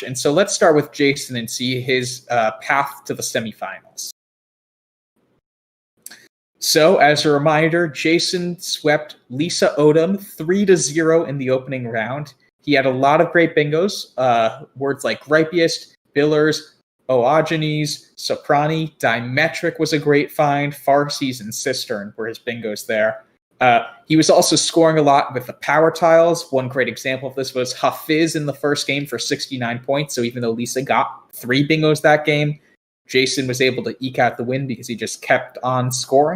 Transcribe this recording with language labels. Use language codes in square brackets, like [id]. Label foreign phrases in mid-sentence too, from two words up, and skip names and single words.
[en] And so let's start with Jason and see his path to the semifinals. So as a reminder, Jason swept Lisa Odom 3-0 in the opening round. He had a lot of great bingos. Words like ripiest, billers, oogenes, soprani, dimetric was a great find. Farsies and cistern were his bingos there. He was also scoring a lot with the power tiles. One great example of this was Hafiz in the first game for 69 points. So even though Lisa got 3 bingos that game, Jason was able to eke out the win because he just kept on scoring.